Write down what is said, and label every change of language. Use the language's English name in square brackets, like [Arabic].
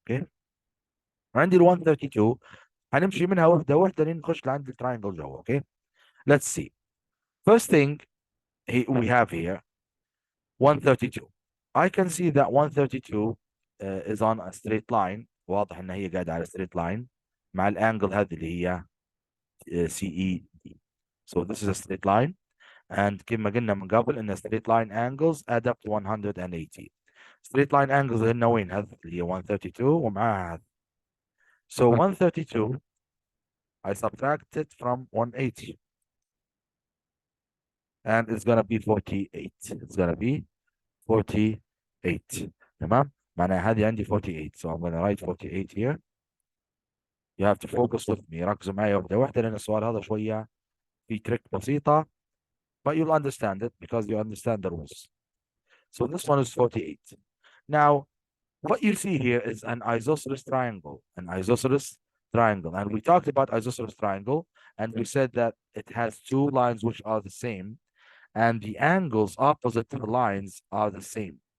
[Arabic] Okay. عندي ال 132 هنمشي منها وحده وحده لين نخش لعند التراينجل جوا. [English] Okay. Let's see. First thing we have here 132. I can see that 132 is on a straight line. [Arabic] واضح ان هي قاعده على straight line مع الانجل هذه اللي هي CED. [English] So this is a straight line, and [Arabic] كما قلنا من قبل ان [English] straight line angles add up to 180. Straight line angles [Arabic] هن وين هذه اللي هي 132 ومعاها هذه. [English] So 132 I subtract it from 180 and it's gonna be 48. It's gonna be 48. [Arabic] تمام؟ معناها هذه عندي 48. [English] So I'm gonna write 48 here. You have to focus with me. [Arabic] ركزوا معي واحدة واحدة لأن السؤال هذا شوية في تريك بسيطة. [English] But you'll understand it because you understand the rules. So this one is 48. Now, what you see here is an isosceles triangle. An isosceles triangle. And we talked about isosceles triangle, and we said that it has two lines which are the same, and the angles opposite to the lines are the same.